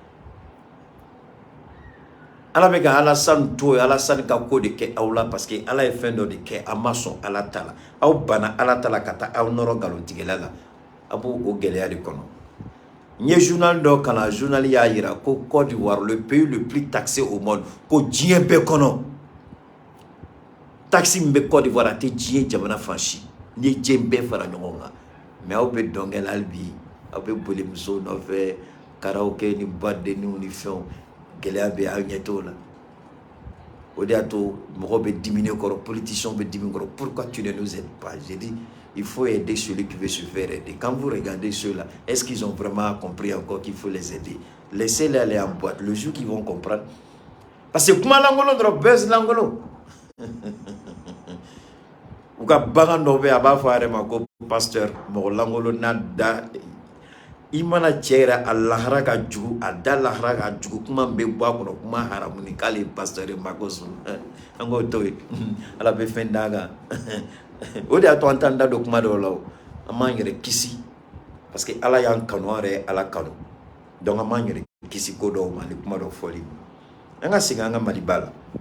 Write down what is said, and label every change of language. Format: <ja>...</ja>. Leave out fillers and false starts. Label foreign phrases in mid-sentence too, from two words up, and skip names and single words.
<bm>ala bɛ ka Alassane to ye Alassane ka ko de kɛ aw la parce que ala ye fɛn dɔ de kɛ a ma sɔn ala ta la aw banna ala ta la ka taa aw nɔrɔ nkalontigɛla la a b'o gɛlɛya de kɔnɔ n ye journal dɔ kalan journal y'a jira ko Côte d'Ivoire</bm> <fr>le pays le plus taxé au monde</fr> <bm>ko diɲɛ bɛɛ kɔnɔ taxi min bɛ Côte d'Ivoire a tɛ diɲɛ jamana fan si n'i ye diɲɛ bɛɛ fara ɲɔgɔn kan mais aw bɛ dɔnkɛ la hali bi aw bɛ boli musow nɔfɛ karaoke ni boîte de nuit ni fɛnw gɛlɛya bɛ aw ɲɛ t'o la o de y'a to mɔgɔw bɛ dimi ne kɔrɔ politiciens bɛ dimi kɔrɔ</bm> <fr>pourquoi tu ne nous aides pas j'ai dit il faut aider celui qui veut se faire aider quand vous regardez ceux-là est-ce qu'ils ont vraiment compris encore qu'il faut les aider laissez-les aller en boîte le jour qu'ils vont comprendre parce que</fr> <bm>kuma langolo dɔrɔn buzz langolo u ka bagan dɔ bɛ a b'a fɔ a yɛrɛ ma ko pasteur mɔgɔ langolo n'a da i mana cɛ yɛrɛ a lahara ka jugu a da lahara ka jugu kuma bɛ bɔ a kɔnɔ kuma haramu ni k'ale pasteur ye mako sɔn an k'o to yen ala bɛ fɛn d'a kan o de y'a to an t'an da don kuma dɔw la o an b'an yɛrɛ kisi</bm> <fr>parce que</fr> <bm>ala y'an kanu an yɛrɛ ye ala kanu donc an b'an yɛrɛ kisi ko dɔw ma ni kuma dɔw fɔli an ka segin an ka maliba la</bm>